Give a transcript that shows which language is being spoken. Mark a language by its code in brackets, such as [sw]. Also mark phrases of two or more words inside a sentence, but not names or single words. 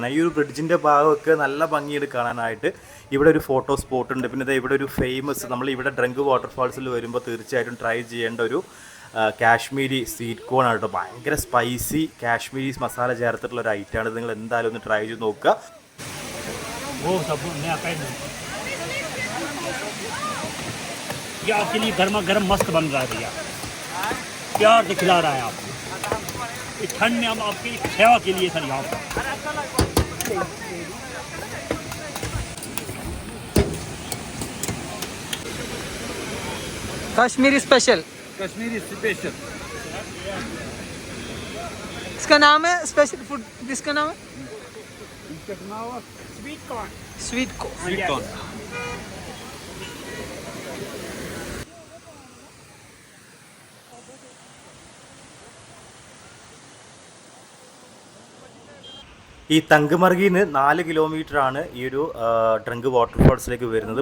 [ml] ഈ ഒരു ബ്രിഡ്ജിൻ്റെ ഭാഗമൊക്കെ നല്ല ഭംഗിയുണ്ട് കാണാനായിട്ട്. ഇവിടെ ഒരു [en] photo spot [ml] ഉണ്ട്. പിന്നെ ഇവിടെ ഒരു ഫേമസ്, നമ്മൾ ഇവിടെ ഡ്രങ്ക് വാട്ടർഫാൾസിൽ വരുമ്പോൾ തീർച്ചയായിട്ടും ട്രൈ ചെയ്യേണ്ട ഒരു [en] Kashmiri sweet corn [ml] ആണ് കേട്ടോ. ഭയങ്കര [en] spicy Kashmiri masala [ml] ചേർത്തിട്ടുള്ള ഒരു ഐറ്റമാണ്. നിങ്ങൾ എന്തായാലും ഒന്ന് ട്രൈ ചെയ്ത് നോക്കുക. [hi] वो सब नया पैन ये आपके लिए गर्मा गर्म मस्त बन रहा है भैया, प्यार से खिला रहा है आपको। इस ठंड में हम आपकी सेवा के लिए सर यहाँ पर [en] Kashmiri special. Kashmiri special. [hi] इसका नाम है [en] special food, [hi] इसका नाम है [en] Sweet corn. Sweet corn. Sweet corn. [ml] ഈ തങ്കുമർഗിൽ നിന്ന് 4 കിലോമീറ്ററാണ് ഈ ഒരു ട്രങ്ക് വാട്ടർഫോൾസിലേക്ക് വരുന്നത്.